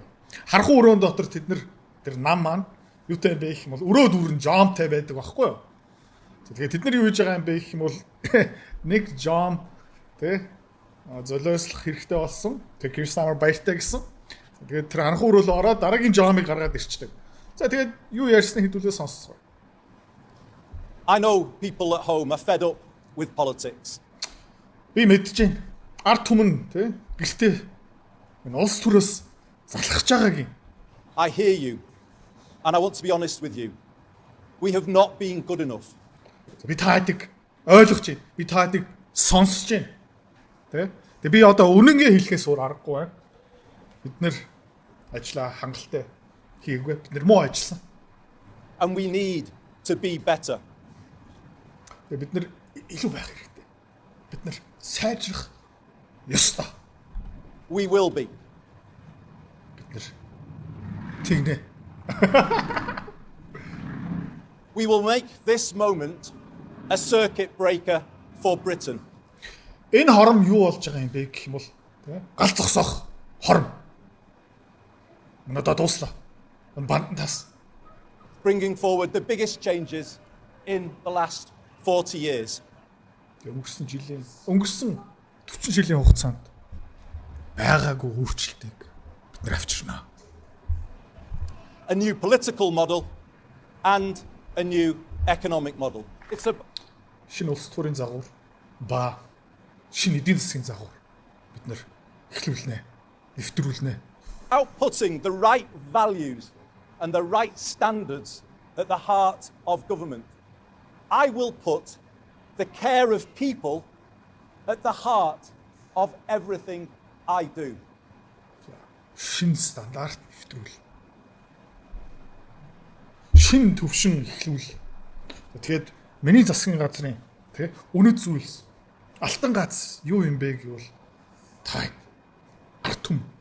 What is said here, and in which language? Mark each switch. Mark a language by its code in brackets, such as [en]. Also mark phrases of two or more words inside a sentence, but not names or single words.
[mn] Харахуун өрөөнд дотор тэд нар тэр нам маань юутай бэ гэх юм бол өрөө дүүрэн жомтой байдаг байхгүй юу? Тэгэхээр тэд нар юу хийж байгаа юм бэ гэх юм бол нэг жом тэ золиослох хэрэгтэй болсон. Тэгээ Keir Starmer баяртай гэсэн. Тэгээд тэр анхуу өрөөлөө ороод дараагийн жомыг гаргаад ирчдэг. За тэгээд юу ярьсныг хэдүүлээ сонсцгоо. [en] I know people at home are fed up with politics. [mn] Би мэдэж байна. Ард түмэн тэ гэртээ энэ улс төрөөс залхаж байгаагийн. [en] I hear you. And I want to be honest with you. We have not been good enough. [mn] Би таадаг ойлгож байна. Би таадаг сонсож байна. Тэ? Тэгээ би одоо үнэнгээ хэлэхээс өөр аргагүй байна. Бид нэр ажиллаа хангалттай хийгээгүй. Бид нэр муу ажилласан. [en] And we need to be better. [mn] Тэгээ бид нэр илүү байх хэрэгтэй. Бид нэр сайжрах ёстой. [en] We will be. [mn] Бид нэр тэгнэ. [en] We will make this moment a circuit breaker for Britain. [mn] Энэ хором юу болж байгаа юм бэ гэх юм бол тийм гал зогсоох хором. Надад дуслаа. Энэ бандтаас [en] Bringing forward the biggest changes in the last 40 years. [mn] өнгөрсөн 40 жилийн хугацаанд байгаагүй өөрчлөлтийг бид нар авчирнаа. [en] A new political model and a new economic model. It's a [mn] Шинэ улс төрийн загвар ба шинэ эдийн засгийн загвар бид нар эхлүүлнэ, нэвтрүүлнэ. [en] outputting the right values and the right standards at the heart of government. I will put the care of people at the heart of everything I do. [mn] Шинэ стандарт нэвтрүүл. Шинэ төвшин эхлүүл. Тэгээд миний засгийн газрын тий үнэт зүйлс алтан гац юу юм бэ гэвэл та ард түмэн.